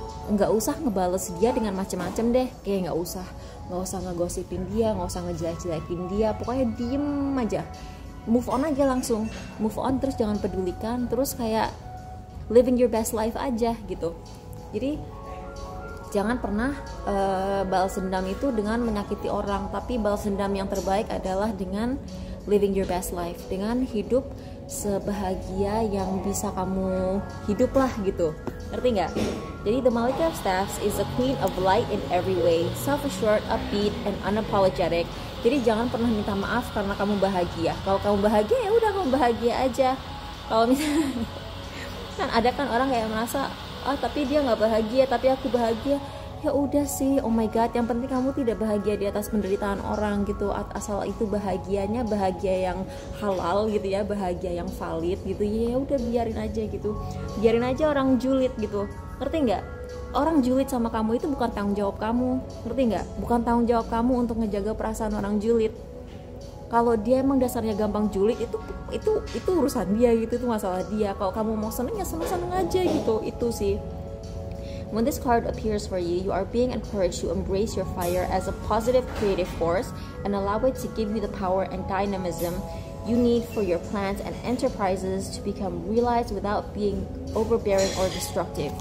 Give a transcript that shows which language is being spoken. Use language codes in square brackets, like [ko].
[id] Nggak usah ngebales dia dengan macem-macem deh, kayak nggak usah ngegosipin dia, nggak usah ngejelek-jelekin dia, pokoknya diem aja, move on aja langsung, move on, terus jangan pedulikan, terus kayak [en] living your best life [id] aja gitu. Jadi jangan pernah balas dendam itu dengan menyakiti orang, tapi balas dendam yang terbaik adalah dengan [en] living your best life, [id] dengan hidup sebahagia yang bisa kamu hidup lah gitu, ngerti nggak? [en] Jadi the Malika of Staffs is a queen of light in every way, self-assured, upbeat, and unapologetic. [id] Jadi jangan pernah minta maaf karena kamu bahagia. Kalau kamu bahagia ya udah kamu bahagia aja. Kalau misalnya kan ada kan orang kayak merasa tapi dia nggak bahagia tapi aku bahagia, ya udah sih, [en] oh my god, [id] yang penting kamu tidak bahagia di atas penderitaan orang gitu, asal itu bahagianya bahagia yang halal gitu ya, bahagia yang valid gitu, ya udah biarin aja gitu, biarin aja orang julid gitu, ngerti nggak? Orang julid sama kamu itu bukan tanggung jawab kamu, ngerti nggak? Bukan tanggung jawab kamu untuk ngejaga perasaan orang julid. Kalau dia emang dasarnya gampang julid, itu urusan dia gitu, itu masalah dia. Kalau kamu mau seneng ya seneng-seneng aja gitu, itu sih. [en] When this card appears for you, you are being encouraged to embrace your fire as a positive creative force and allow it to give you the power and dynamism you need for your plans and enterprises to become realized without being overbearing or destructive.